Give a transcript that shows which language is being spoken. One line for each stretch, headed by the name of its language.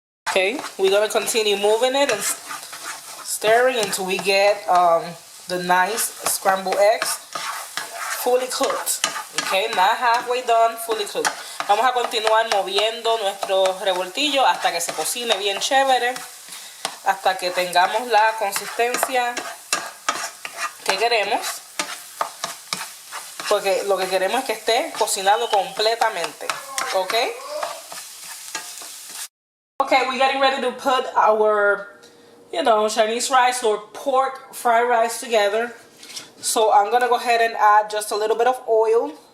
English: Okay, we're gonna continue moving it and stirring until we get the nice scrambled eggs fully cooked. Okay, not halfway done, fully cooked.
Spanish: Vamos a continuar moviendo nuestro revoltillo hasta que se cocine bien chévere, hasta que tengamos la consistencia que queremos, porque lo que queremos es que esté cocinado completamente.
English: Okay? Okay, we're getting ready to put our, Chinese rice or pork fried rice together. So I'm gonna go ahead and add just a little bit of oil.